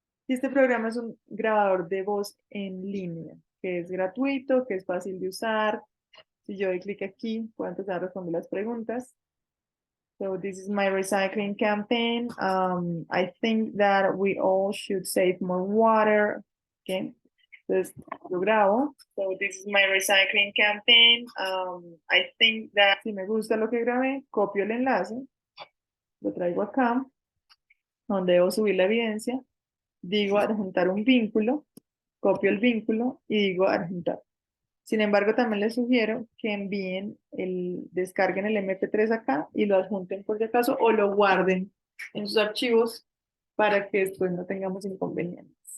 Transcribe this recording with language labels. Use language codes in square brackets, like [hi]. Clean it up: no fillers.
[es] Y este programa es un grabador de voz en línea, que es gratuito, que es fácil de usar. Si yo doy clic aquí, puedo empezar a responder las preguntas. [en] So this is my recycling campaign. I think that we all should save more water. Okay. [es] Entonces, lo grabo. [en] So this is my recycling campaign. I think that [es] si me gusta lo que grabé, copio el enlace, lo traigo acá, donde debo subir la evidencia, digo adjuntar un vínculo, copio el vínculo y digo adjuntar. Sin embargo, también les sugiero que descarguen el MP3 acá y lo adjunten por si acaso o lo guarden en sus archivos para que después no tengamos inconvenientes.